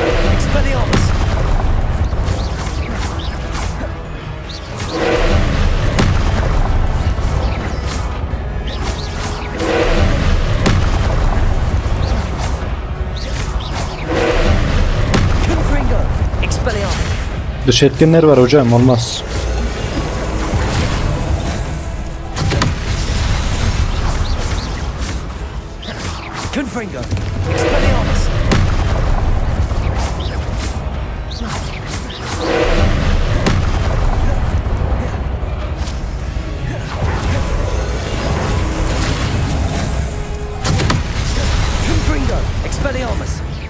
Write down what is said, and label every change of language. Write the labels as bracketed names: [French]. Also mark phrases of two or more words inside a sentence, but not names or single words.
[Turkish] Expelliarmus. Confringo. Expelliarmus. Dış etkenler var hocam, olmaz. Confringo. Expelliarmus. Confringo. Expelliarmus.